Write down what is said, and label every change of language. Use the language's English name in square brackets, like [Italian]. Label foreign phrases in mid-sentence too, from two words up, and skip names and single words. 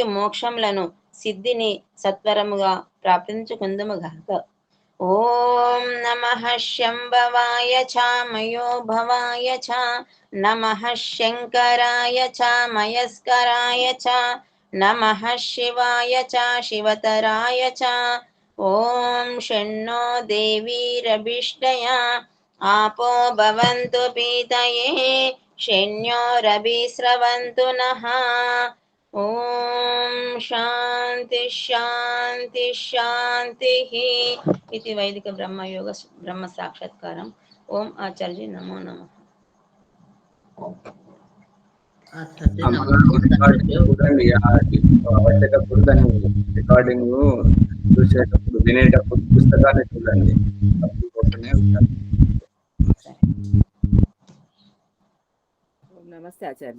[Telugu] మోక్షములను సిద్ధిని సత్వరముగా ప్రాప్తించుకుందుముగాక [Sanskrit] ఓం నమః శంభవాయ చ మయోభవాయ చ నమః శంకరాయ చ మయస్కరాయ చ నమః శివాయ చ శివతరాయ చ ఓం షణ్ణో దేవీరభిష్టయా आपो भवन्तु पीतये शन्योरभिस्रवन्तु नः ॐ शान्ति शान्ति शान्तिः इति वैदिक ब्रह्मयोग ब्रह्म साक्षात्कारम् ओम आचार्य नमो नमः [Telugu] వచ్చేటప్పుడు దాన్ని రికార్డింగ్ చూసేటప్పుడు వినేటప్పుడు పుస్తకాన్ని చూడండి. నమస్తే ఆచార్య.